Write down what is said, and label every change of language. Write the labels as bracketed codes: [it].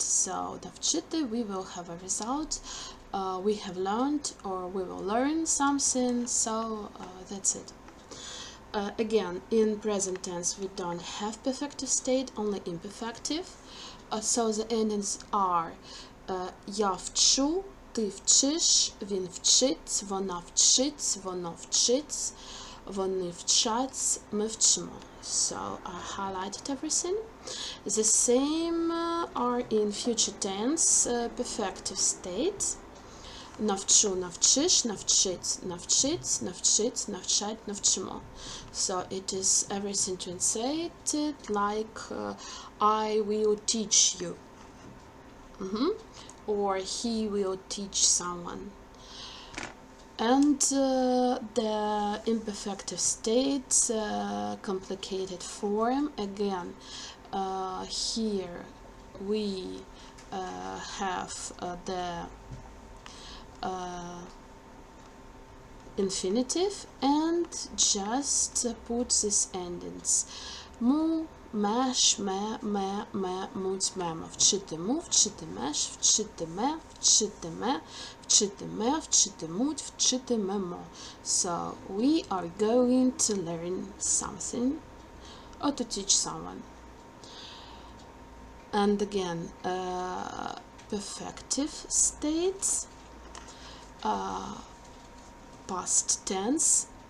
[en] So навчити, we will have a result. We have learned, or we will learn something, so that's it. Again, in present tense we don't have perfective state, only imperfective. So the endings are [uk] я вчу, ти вчиш, він вчить, вона вчить, воно вчить, вони вчать, ми вчимо. [en] So I highlighted everything. The same are in future tense, perfective state. [uk] Навчу, навчиш, навчить, навчить, навчить, навчать, навчимо. [en] So it is everything translated like I will teach you. Or he will teach someone. And the imperfective state, complicated form, again, here we have the infinitive and just put these endings. [uk] Му, меш, ме, муть, мемо. Вчитиму, вчитимеш, вчитиме, вчитиме, вчитиме, вчитимуть, вчитимемо. [en] So we are going to learn something or to teach someone. And again, perfective states, past tense.